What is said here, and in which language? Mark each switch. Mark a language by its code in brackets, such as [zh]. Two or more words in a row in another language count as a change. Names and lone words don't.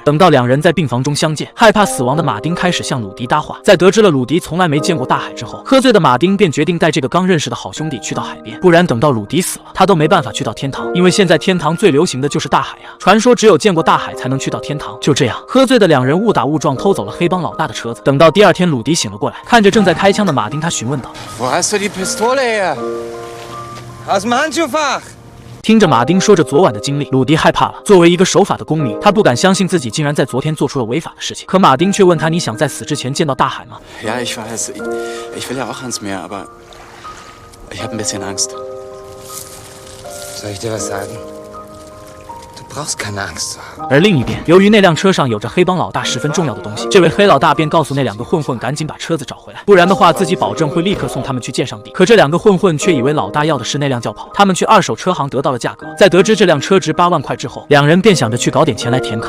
[zh] 等到两人在病房中相见，害怕死亡的马丁开始向鲁迪搭话，在得知了鲁迪从来没见过大海之后，喝醉的马丁便决定带这个刚认识的好兄弟去到海边，不然等到鲁迪死了，他都没办法去到天堂，因为现在天堂最流行的就是大海呀。传说只有见过大海才能去到天堂。就这样，喝醉的两人误打误撞偷走了黑帮老大的车子。等到第二天，鲁迪醒了过来，看着正在开枪的马丁，他询问道 [de] Wo hast du die Pistole her? Aus dem Handschuhfach. [zh] 听着马丁说着昨晚的经历，鲁迪害怕了。作为一个守法的公民，他不敢相信自己竟然在昨天做出了违法的事情。可马丁却问他：“你想在死之前见到大海吗？” [de] Ja, ich weiß. Ich will ja auch ans Meer, aber ich habe ein bisschen Angst. Soll ich dir was sagen? Du brauchst keine Angst zu haben. [zh] 而另一边，由于那辆车上有着黑帮老大十分重要的东西，这位黑老大便告诉那两个混混赶紧把车子找回来，不然的话自己保证会立刻送他们去见上帝。可这两个混混却以为老大要的是那辆轿跑，他们去二手车行得到了价格，在得知这辆车值8万块之后，两人便想着去搞点钱来填坑。